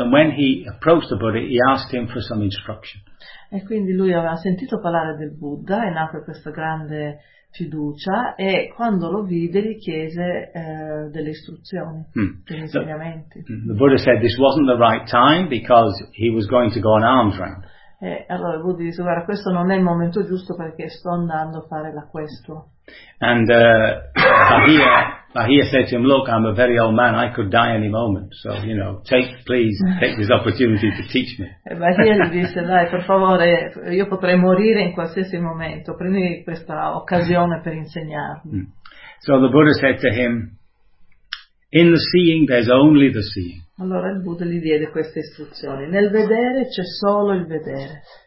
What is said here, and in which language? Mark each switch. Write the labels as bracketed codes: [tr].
[en] And when he approached the Buddha, he asked him for some instruction. [it] E quindi lui aveva sentito parlare del Buddha e nacque questa grande fiducia e quando lo vide gli chiese delle istruzioni, degli insegnamenti. [en] The Buddha said this wasn't the right time because he was going to go on arms round. [it] E allora il Buddha disse, guarda, questo non è il momento giusto perché sto andando a fare l'acquesto. [en] And Bahia said to him, look, I'm a very old man, I could die any moment, so, you know, take this opportunity to teach me. [it] E Bahia gli disse, dai, per favore, io potrei morire in qualsiasi momento, prendi questa occasione per insegnarmi. Mm. [en] So the Buddha said to him, in the seeing there's only the seeing. [it] Allora il Buddha gli diede queste istruzioni, nel vedere c'è solo il vedere.